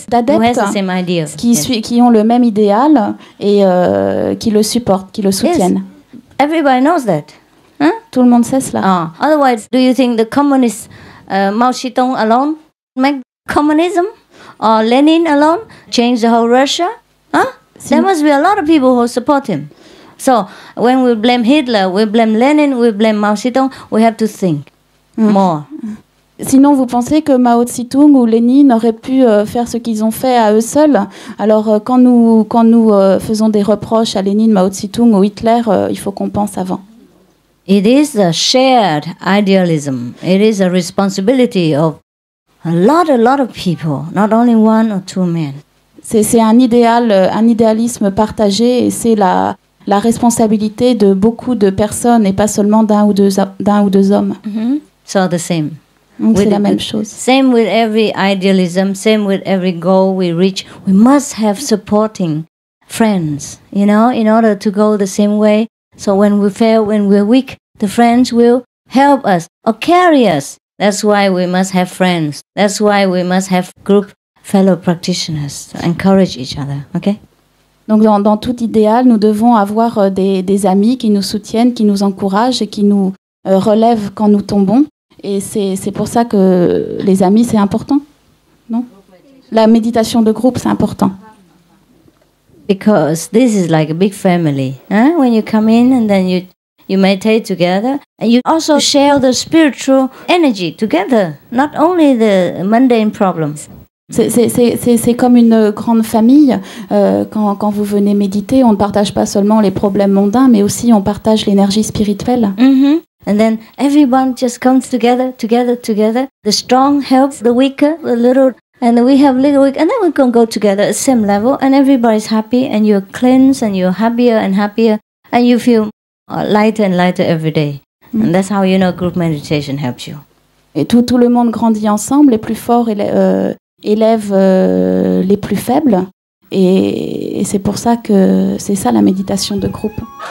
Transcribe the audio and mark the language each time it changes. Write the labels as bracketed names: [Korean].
[French] D'adeptes qui ont le même idéal et qui le supportent, qui le soutiennent. [English] Yes. Everybody knows that. Huh? [French] Tout le monde sait cela. [English] Otherwise, do you think the communist Mao Zedong alone make communism? Or Lenin alone change the whole Russia? Huh? There must be a lot of people who support him. So when we blame Hitler, we blame Lenin, we blame Mao Zedong, we have to think more. [French] Sinon, vous pensez que Mao Tse-tung ou Lénine auraient pu faire ce qu'ils ont fait à eux seuls? Alors, quand nous faisons des reproches à Lénine, Mao Tse-tung ou Hitler, il faut qu'on pense avant. [English] It is a shared idealism. It is a responsibility of a lot of people, not only one or two men. [French] C'est un idéalisme partagé et c'est la responsabilité de beaucoup de personnes et pas seulement d'un ou deux hommes. [English] So the same. [French] C'est la même chose. [English] Same with every idealism, same with every goal we reach. We must have supporting friends, you know, in order to go the same way. So when we fail, when we're weak, the friends will help us or carry us. That's why we must have friends. That's why we must have group fellow practitioners to encourage each other. Okay? [French] Donc dans tout idéal, nous devons avoir des amis qui nous soutiennent, qui nous encouragent et qui nous relèvent quand nous tombons. Et c'est pour ça que les amis, c'est important, non? La méditation de groupe, c'est important. [English] Because this is like a big family. Huh? When you come in and then you meditate together, and you also share the spiritual energy together, not only the mundane problems. [French] C'est comme une grande famille. Quand vous venez méditer, on ne partage pas seulement les problèmes mondains, mais aussi on partage l'énergie spirituelle. [English] And then everyone just comes together. The strong helps the weaker, the little, and we have little weak, and then we can go together at the same level, and everybody's happy, and you're cleansed, and you're happier and happier, and you feel lighter and lighter every day. And that's how you know group meditation helps you. [French] Et tout le monde grandit ensemble, les plus forts élèvent les plus faibles, et c'est pour ça que c'est ça la méditation de groupe.